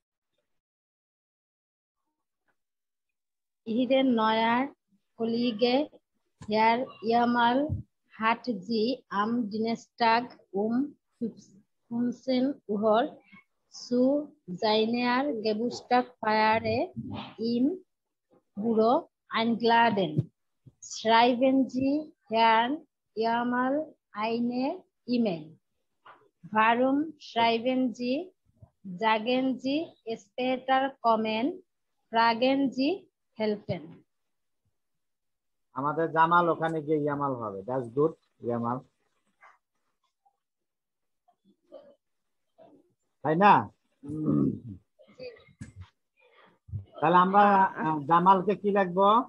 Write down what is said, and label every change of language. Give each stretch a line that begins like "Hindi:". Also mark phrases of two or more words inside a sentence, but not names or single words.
German: Ihren neuer Kollege Herr Jamal hat sie am Dienstag um 15 Uhr zu seiner Geburtstagsfeier im Büro eingeladen. Schreiben Sie Herrn Jamal eine E-Mail. Warum schreiben Sie? Sagen Sie später kommen. Fragen Sie helfen.
Bangla: আমাদের জামাল ওখানে গিয়ে ইয়ামাল হবে।
English: That's good
Bangla: ইয়ামাল, তাই না? তাহলে আমরা জামালকে কি লিখবো?